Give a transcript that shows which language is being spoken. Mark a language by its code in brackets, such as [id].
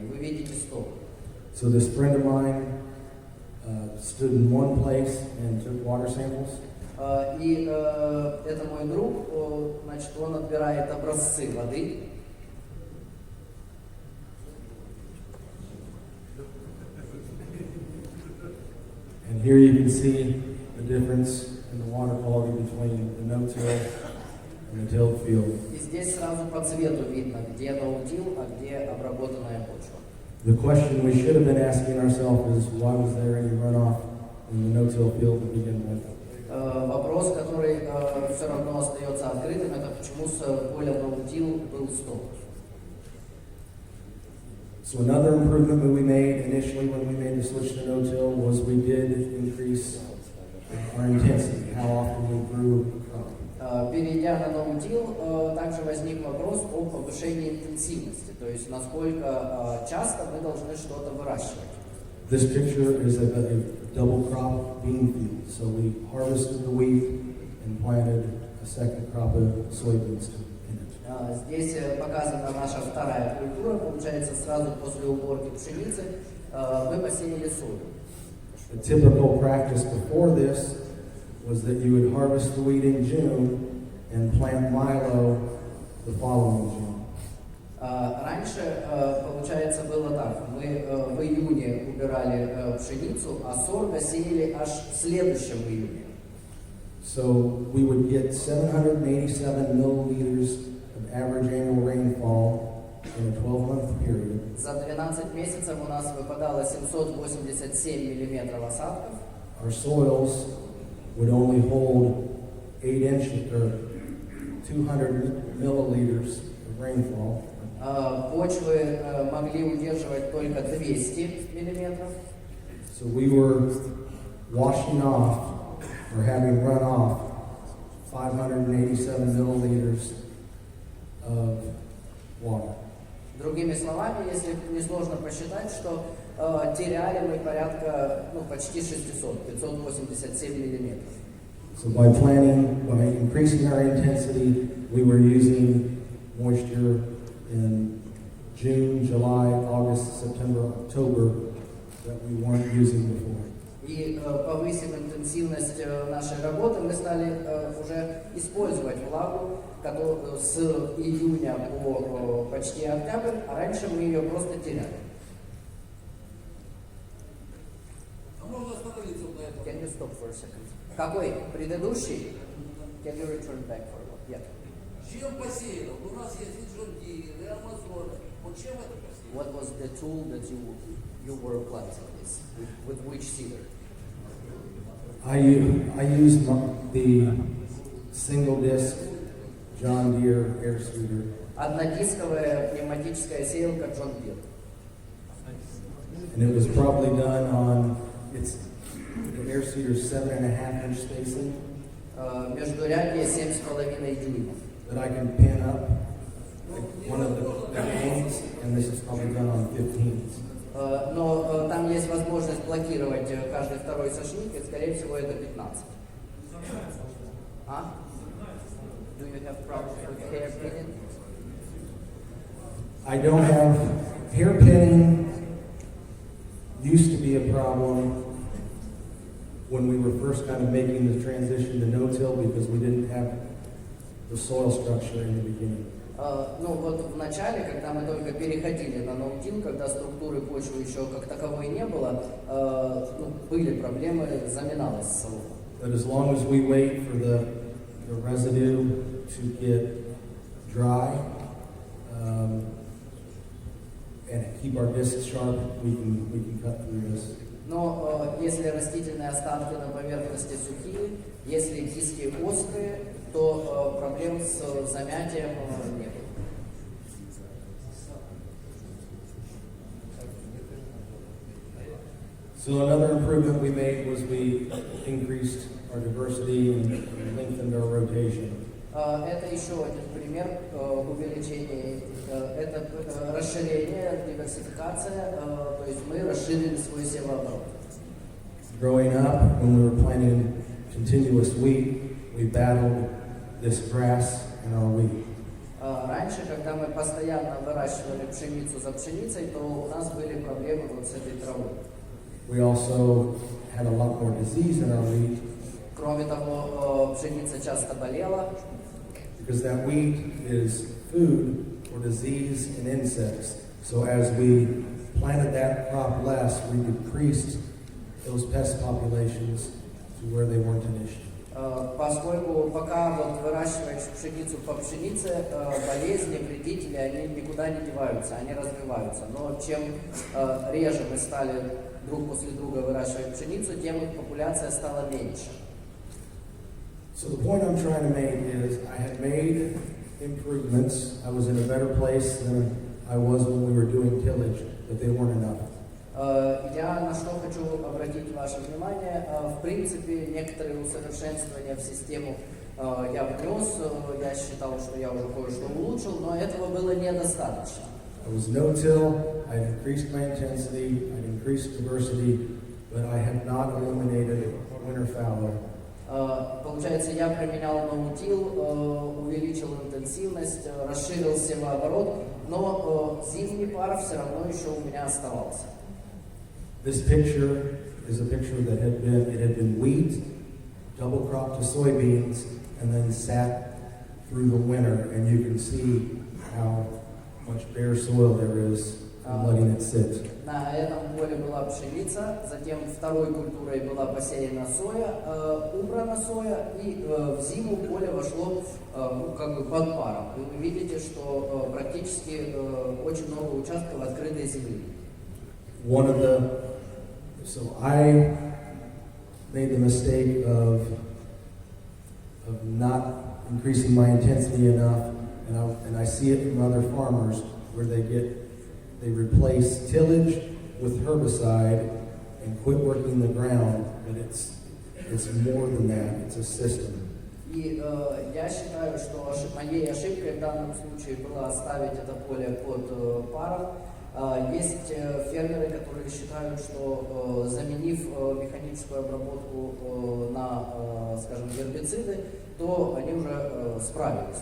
[ru] И вы видите сток. [en] So this friend of mine stood in one place and took water samples. [ru] И это мой друг, значит, он отбирает образцы воды. [en] And here you can see the difference in the water quality between the no-till and the tilled field. [ru] И здесь сразу по цвету видно, где no-till, а где обработанная почва. [en] The question we should have been asking ourselves is, why was there any runoff in the no-till field to begin with? [ru] Вопрос, который все равно остается открытым, это почему с поля no-till был сток. [en] So another improvement that we made initially when we made the switch to no-till was we did increase our intensity, how often we grew crop. [ru] Перейдя на no-till, также возник вопрос о повышении интенсивности, то есть насколько часто мы должны что-то выращивать. [en] This picture is a double crop bean field. So we harvested the wheat and planted a second crop of soybeans in it. [ru] Здесь показана наша вторая культура, получается сразу после уборки пшеницы мы посеяли сою. [en] The typical practice before this was that you would harvest the wheat in June and plant milo the following June. [ru] Раньше, получается, было так. Мы в июне убирали пшеницу, а сорго сеяли аж в следующем июне. [en] So we would get 787 milliliters of average annual rainfall in a 12-month period. [ru] За 12 месяцев у нас выпадало 787 миллиметров осадков. [en] Our soils would only hold 8 inches or 200 milliliters of rainfall. [ru] Почвы могли удерживать только 200 миллиметров. [en] So we were washing off or having run off 587 milliliters of water. [ru] Другими словами, если несложно посчитать, что теряли мы порядка, почти 600, 587 миллиметров. [en] So by planting, by increasing our intensity, we were using moisture in June, July, August, September, October that we weren't using before. [ru] И повысив интенсивность нашей работы, мы стали уже использовать влагу с июня по почти октябрь, а раньше мы ее просто теряли. [en] Can you stop for a second? [ru] Какой? Предыдущий? [en] Can you return back for what? Yeah. [ru] Чем посеяно? У нас есть и Джундир, и Амазон. Вот чем это посеяно? [en] What was the tool that you were planting this? With which seeder? I used the single disc John Deere air seeder. [ru] Однодисковая пневматическая сеялка John Deere. [en] And it was probably done on the air seeder's 7.5-inch spacing. [ru] Междурядье 7,5 дюймов. [en] That I can pin up one of the hangs, and this is probably done on 15s. [ru] Но там есть возможность блокировать каждый второй сошник, и, скорее всего, это 15. А? [en] Do you have problems with hair pinning? I don't have hair pinning. Used to be a problem when we were first kind of making the transition to no-till because we didn't have the soil structure in the beginning. [ru] Вот в начале, когда мы только переходили на ноутил, когда структуры почвы еще как таковой не было, были проблемы, заминалось солома. [en] But as long as we wait for the residue to get dry and keep our discs sharp, we can cut through this. [ru] Но если растительные остатки на поверхности сухие, если диски острые, то проблем с замятием не было. [en] So another improvement we made was we increased our diversity and lengthened our rotation. [ru] Это еще один пример увеличения, это расширение, диверсификация, то есть мы расширили свой севооборот. [en] Growing up, when we were planting continuous wheat, we battled this grass in our wheat. [ru] Раньше, когда мы постоянно выращивали пшеницу за пшеницей, то у нас были проблемы вот с этой травой. [en] We also had a lot more disease in our wheat. [ru] Кроме того, пшеница часто болела. [en] Because that wheat is food for disease and insects. So as we planted that crop less, we decreased those pest populations to where they weren't an issue. [ru] Поскольку пока вот выращиваешь пшеницу по пшенице, болезни, вредители, они никуда не деваются, они развиваются. Но чем реже мы стали друг после друга выращивать пшеницу, тем их популяция стала меньше. [en] So the point I'm trying to make is I had made improvements. I was in a better place than I was when we were doing tillage, but they weren't enough. [ru] Я на что хочу обратить ваше внимание. В принципе, некоторые усовершенствования в систему я внес. Я считал, что я уже кое-что улучшил, но этого было недостаточно. [en] I was no-till. I had increased my intensity. I had increased diversity, but I had not eliminated winter fallow. [ru] Получается, я применял ноутил, увеличил интенсивность, расширил севооборот, но зимний пар все равно еще у меня оставался. [en] This picture is a picture that had been wheat double cropped the soybeans, and then sat through the winter, and you can see how much bare soil there is from letting it sit. [ru] На этом поле была пшеница, затем второй культурой была посеяна соя, убрана соя, и в зиму поле вошло ну, как бы под паром. И вы видите, что практически очень много участков открытой земли. [en] So I made the mistake of not increasing my intensity enough, and I see it from other farmers where they replace tillage with herbicide and quit working the ground, but it's more than that, it's a system. [ru] И я считаю, что моей ошибкой в данном случае было оставить это поле под паром. Есть фермеры, которые считают, что заменив механическую обработку на, скажем, гербициды, то они уже справились.